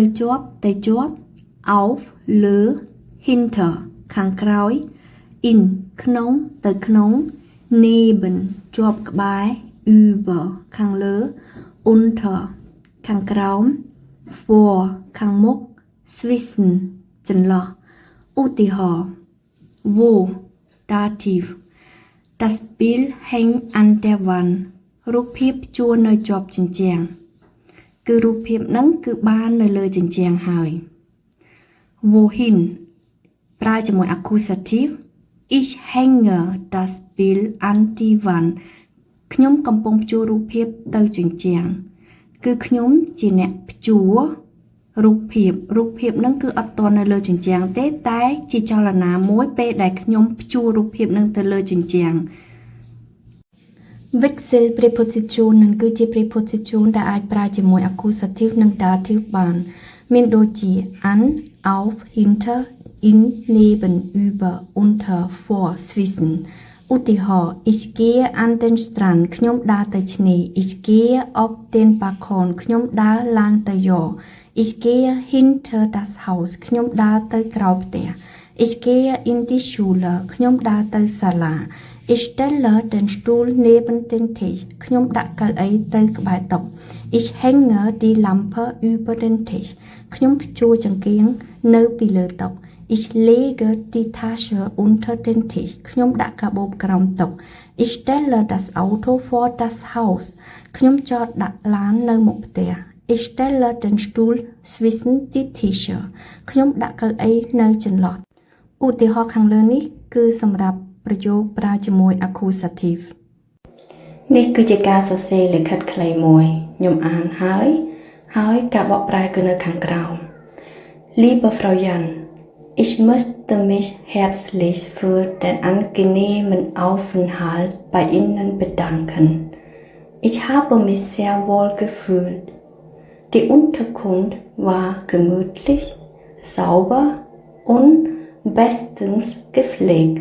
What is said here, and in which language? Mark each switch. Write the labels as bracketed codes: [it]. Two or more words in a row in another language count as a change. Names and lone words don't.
[km] ជាប់ទៅជាប់ auf លើ hinter ខាងក្រោយ in ក្នុងទៅក្នុង neben ជាប់ក្បែរ über ខាងលើ unter ខាងក្រោម vor ខាងមុខ zwischen ចន្លោះឧទាហរណ៍ [de] wo dative das Bild hängt an der Wand [km] រូបភាពជួរនៅជាប់ជញ្ជាំងគឺរូបភាពហ្នឹងគឺបាននៅលើជញ្ជាំងហើយ wohin ប្រើជាមួយ accusative [de] ich hänge das Bild an die Wand [km] ខ្ញុំកំពុងព្យួររូបភាពទៅជញ្ជាំងគឺខ្ញុំជាអ្នកព្យួររូបភាពហ្នឹងគឺអត់ទាន់នៅលើជញ្ជាំងទេតែជាចលនាមួយពេលដែលខ្ញុំព្យួររូបភាពហ្នឹងទៅលើជញ្ជាំង Wechsel preposition នឹងគឺជា preposition ដែលអាចប្រើ ជាមួយ accusative និង dative បានមានដូចជា [de] an auf hinter in neben über unter vor zwischen [km] ឧទាហរណ៍ [de] Ich gehe an den Strand [km] ខ្ញុំដើរទៅឆ្នេរ [de] Ich gehe auf den Balkon [km] ខ្ញុំដើរឡើងទៅយ៉រ [de] Ich gehe hinter das [km] Haus ខ្ញុំដើរទៅក្រោយផ្ទះ [de] Ich gehe in die Schule [km] ខ្ញុំដើរទៅសាលា [de] Ich stelle den Stuhl neben den Tisch [km] ខ្ញុំដាក់កៅអីទៅក្បែរតុ [de] Ich hänge die Lampe über den Tisch [km] ខ្ញុំព្យួរចង្កៀងនៅពីលើតុ [de] Ich lege die Tasche unter den Tisch [km] ខ្ញុំដាក់កាបូបក្រោមតុ [de] Ich stelle das Auto vor das Haus [km] ខ្ញុំចតដាក់ឡាននៅមុខផ្ទះ [de] Ich stelle den Stuhl zwischen die Tische [km] ខ្ញុំដាក់កៅអីនៅចន្លោះឧទាហរណ៍ខាងលើនេះគឺសម្រាប់ប្រយោគប្រើជាមួយ accusative នេះគឺជាការសរសេរលិខិតខ្លីមួយខ្ញុំអានហើយការបកប្រែគឺនៅខាងក្រោម [de] Liebe Frau Jan Ich möchte mich herzlich für den angenehmen Aufenthalt bei Ihnen bedanken. Ich habe mich sehr wohl gefühlt. Die Unterkunft war gemütlich, sauber und bestens gepflegt.